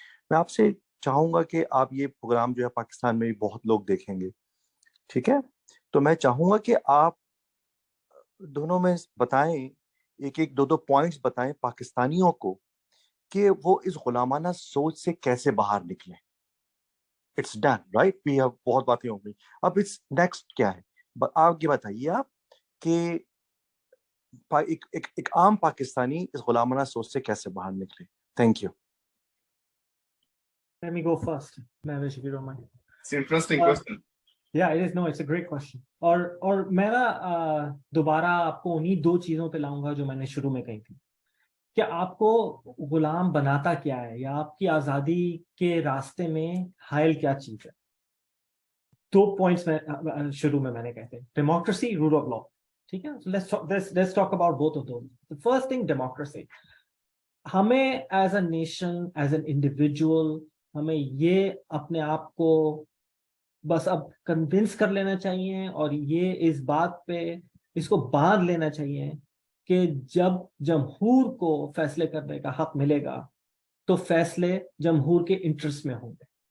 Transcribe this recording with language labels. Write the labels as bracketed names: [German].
[Urdu] میں آپ سے چاہوں گا کہ آپ یہ پروگرام جو ہے پاکستان میں بھی بہت لوگ دیکھیں گے, ٹھیک ہے, تو میں چاہوں گا کہ آپ دونوں میں بتائیں, ایک دو پوائنٹس بتائیں پاکستانیوں کو کہ وہ اس غلامانہ سوچ سے کیسے باہر نکلیں. [English] it's done right, we have, [Urdu] بہت باتیں ہو گئی, اب [English] it's next [Urdu] کیا ہے. آپ یہ بتائیے آپ کہ ایک عام پاکستانی اس غلامانہ سوچ سے کیسے باہر نکلے. [English] Thank you. Let me go first, Mahesh, if you don't mind. It's an interesting question. Yeah, it is. No, it's a great question. [Urdu] اور میں نا دوبارہ آپ کو انہی 2 چیزوں پہ لاؤں گا جو میں نے شروع میں کہی تھی کہ آپ کو غلام بناتا کیا ہے, یا آپ کی آزادی کے راستے میں حائل کیا چیز ہے. 2 پوائنٹس میں شروع میں نے کہے تھے, ڈیموکریسی, رول آف لا. ٹھیک ہے, [English] let's talk about both of those. The first thing, democracy. [Urdu] ہمیں [English] as a nation, as an individual, [Urdu] ہمیں یہ اپنے آپ کو بس اب کنونس کر لینا چاہیے اور یہ اس بات پہ اس کو باندھ لینا چاہیے کہ جب جمہور کو فیصلے کرنے کا حق ملے گا تو فیصلے جمہور کے انٹرسٹ میں ہوں گے.